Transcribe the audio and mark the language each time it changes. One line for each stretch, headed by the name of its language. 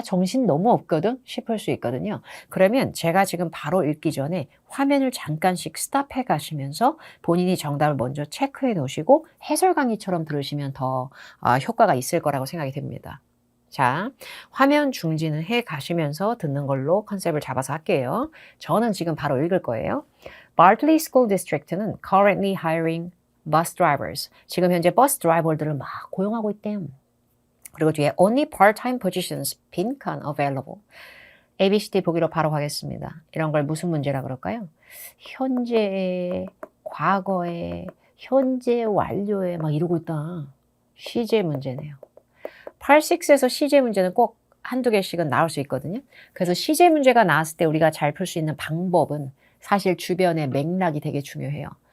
Korean: 정신 너무 없거든? 싶을 수 있거든요. 그러면 제가 지금 바로 읽기 전에 화면을 잠깐씩 스탑해 가시면서 본인이 정답을 먼저 체크해 놓으시고 해설 강의처럼 들으시면 더 효과가 있을 거라고 생각이 됩니다. 자, 화면 중지는 해 가시면서 듣는 걸로 컨셉을 잡아서 할게요. 저는 지금 바로 읽을 거예요.
English: Bartley School District는 currently hiring bus drivers.
Korean: 지금 현재 버스 드라이버들을 막 고용하고 있대요.
English: 그리고 뒤에 only part-time positions 빈칸 available.
Korean: ABCD 보기로 바로 가겠습니다. 이런 걸 무슨 문제라 그럴까요? 현재, 과거에, 현재 완료에 막 이러고 있다. 시제 문제네요. Part 6에서 시제 문제는 꼭 한두 개씩은 나올 수 있거든요. 그래서 시제 문제가 나왔을 때 우리가 잘 풀 수 있는 방법은 사실 주변의 맥락이 되게 중요해요.